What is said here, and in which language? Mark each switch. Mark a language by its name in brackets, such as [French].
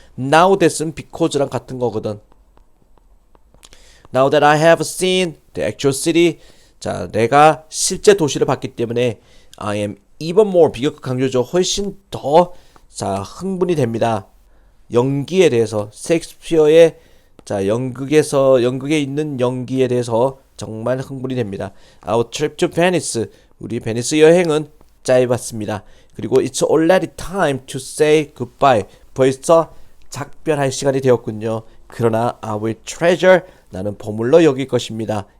[Korean] Now that은 because랑 같은 거거든. [English] Now that I have seen the actual city [Korean] 자 내가 실제 도시를 봤기 때문에 [English] I am even more [Korean] 비교급 강조죠. 훨씬 더 자 흥분이 됩니다. 연기에 대해서 셰익스피어의 자 연극에 있는 연기에 대해서 정말 흥분이 됩니다. [English] Our trip to Venice [Korean] 우리 베니스 여행은 짧았습니다. 그리고 [English] it's already time to say goodbye [Korean] 벌써 작별할 시간이 되었군요. 그러나 [English] I will treasure [Korean] 나는 보물로 여길 것입니다.